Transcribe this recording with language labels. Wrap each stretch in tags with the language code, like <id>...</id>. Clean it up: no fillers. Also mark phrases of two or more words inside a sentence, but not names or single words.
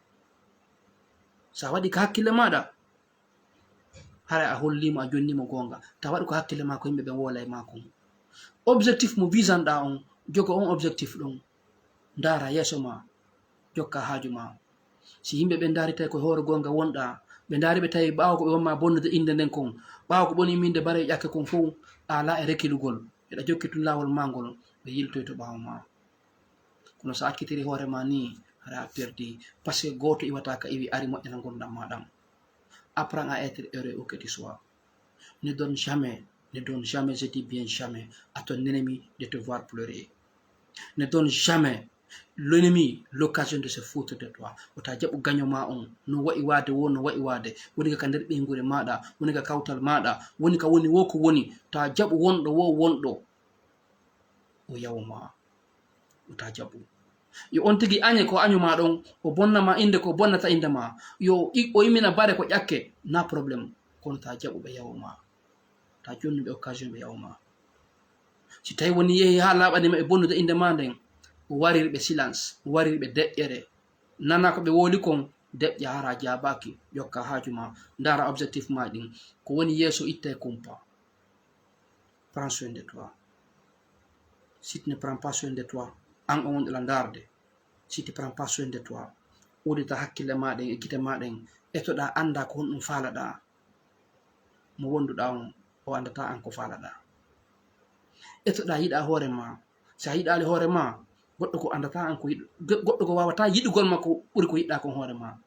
<ff>sa waɗi ka hakkille maɗa hara a hollimo a jonnimo gonga ta waɗi ko hakkille ma ko yimɓe ɓe wola e ma kon objectif mo visanɗa on jogo on objectif ɗon ndara yeeso ma jokka haaju ma si yimɓe ɓe daari tawi ko hoore gonga wonɗa ɓe daari ɓe tawi ɓaawa ko ɓe wonma bonnude inde nden kon ɓaawa ko ɓoni minde bare ƴakke kon fof ala e rekkilugol eɗa jokki tun lawol mangol ɓe yiltoy to ɓaawa ma kono so akkitiri hoore ma ni hara a perdi par ce que goto iwata ka iwi ari moƴƴana gondam maɗam</ff> <fr>apprends à être heureux où que tu sois ne donne jamais je dis bien jamais à ton ennemi de te voir pleurer ne donne jamais l'ennemi l'occasion de se foutre de toi</fr> <ff>wota jaɓu gaño ma on no wa'i wade wo no wa'i wade woni ka nder ɓeygure maɗa woni ka kawtal maɗa woni ka woni wo ko woni ta jaɓu wonɗo wo wonɗo o yawma wota jaɓu yo on tigi añe ko añu ma ɗon o bonnama inde ko bonnata inde ma yo o imina bare ko ƴakke na probléme kono ta jaɓu ɓe yawma ta jonnuɓe occasion ɓe yawma si tawi woni yeehi ha laaɓanima e bonnude inde ma nden o waririɓe silence o waririɓe deƴƴere nana ko ɓe woli kon deƴƴa hara jabaki ƴokka haaju ma ndara objectif ma ɗin ko woni yeeso itta e kumpa</ff> <fr>prends soin de toi si tu ne prends pas soin de toi</fr> <ff>an o wonɗo la darde</ff> <fr>si tu prends pas soin de toi</fr> <ff>udita hakkille maɗen e gite maɗen etoɗa anda ko honɗum faalaɗa mo wonduɗa on o andata an ko faalaɗa etoɗa yiɗa hoore ma sa yiɗali hoore ma goɗɗo ko andata an ko goɗɗo ko wawata yiɗugol ma ko ɓuri ko yiɗɗa kon hoore ma</ff>